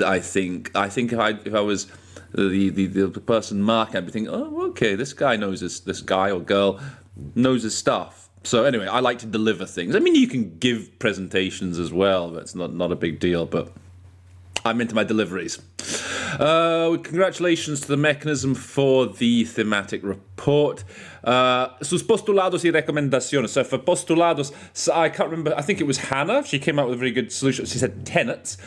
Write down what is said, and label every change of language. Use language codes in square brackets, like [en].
[en] I think if I was the person marking, I'd be thinking, oh, okay, this guy knows this guy or girl knows his stuff. So anyway, I like to deliver things. I mean, you can give presentations as well, but it's not a big deal. But I'm into my deliveries. Congratulations to the mechanism for the thematic report. [es] Sus postulados y recomendaciones. [en] So for postulados, I can't remember, I think it was Hannah. She came out with a very good solution. She said tenets.